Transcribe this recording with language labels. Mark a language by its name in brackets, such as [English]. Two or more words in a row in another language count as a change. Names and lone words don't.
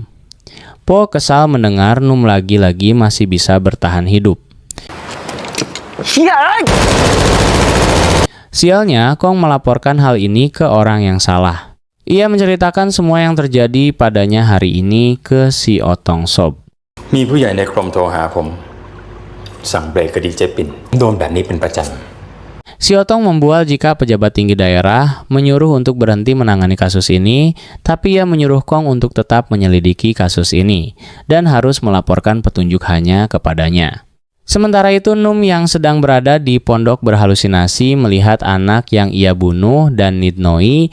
[Indonesian] Po kesal mendengar Num lagi-lagi masih bisa bertahan hidup. Sialnya, Kong melaporkan hal ini ke orang yang salah. Ia menceritakan semua yang terjadi padanya hari ini ke si Otong Sob. [Thai] มีผู้ใหญ่ในกรมโทรหาผมสั่งเบรกคดีเจ๊ปิ่นโดนแบบนี้เป็นประจำ [Indonesian] Si Otong membual jika pejabat tinggi daerah menyuruh untuk berhenti menangani kasus ini, tapi ia menyuruh Kong untuk tetap menyelidiki kasus ini dan harus melaporkan petunjuk hanya kepadanya. Sementara itu, Num yang sedang berada di pondok berhalusinasi melihat anak yang ia bunuh dan Nidnoi.